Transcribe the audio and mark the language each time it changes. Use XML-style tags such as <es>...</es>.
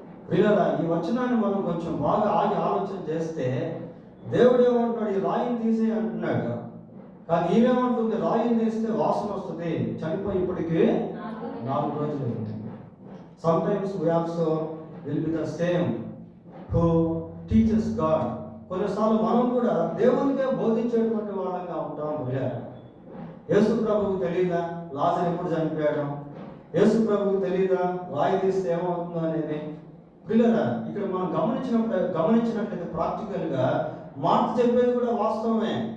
<te>పిల్లలా, ఈ వచనాన్ని మనం కొంచెం బాగా ఆగి ఆలోచన చేస్తే దేవుడు ఏమంటున్నాడు? ఈ రాయిని తీసే అంటున్నాడు. కానీ ఈమెమంటుంది? రాయిని తీస్తే వాసన వస్తుంది, చనిపోయి ఇప్పటికి 4 రోజులు అయింది.</te> <en>Sometimes we also will be the same who teaches God.</en> <te>కొన్నిసార్లు మనం కూడా దేవునికే బోధించేటువంటి వాళ్ళంగా ఉంటాం. యేసు ప్రభువుకు తెలియదా లాజరు ఎప్పుడు చనిపోయాడు? యేసు ప్రభువుకు తెలియదా రాయి తీస్తే ఏమవుతుందో అనేది? పిల్లరా, ఇక్కడ మనం గమనించినట్లయితే ప్రాక్టికల్గా మార్త చెప్పేది కూడా వాస్తవమే.</te>